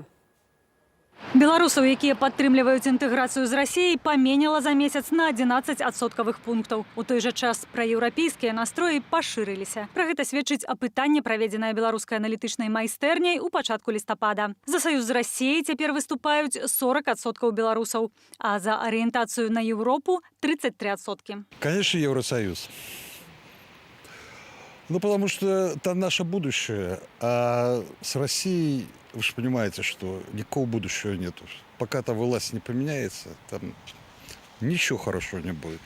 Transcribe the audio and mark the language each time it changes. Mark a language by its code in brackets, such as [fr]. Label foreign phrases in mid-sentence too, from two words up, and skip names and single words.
[be] Беларусаў, якія падтрымліваюць інтэграцыю з Расіяй, паменяла за месяц на 11 адсоткавых пунктаў. У той жа час праеўрапейскія настроі пашырыліся. Пра гэта сведчыць апытанне, праведзенае беларускай аналітычнай майстэрняй у пачатку лістапада. За саюз з Расіяй цяпер выступаюць 40% беларусаў, а за арыентацыю на Еўропу 33%. [ru] Конечно, Евросоюз. Ну, потому что там наше будущее. А с Россией, вы же понимаете, что никакого будущего нету. Пока та власть не поменяется, там ничего хорошего не будет.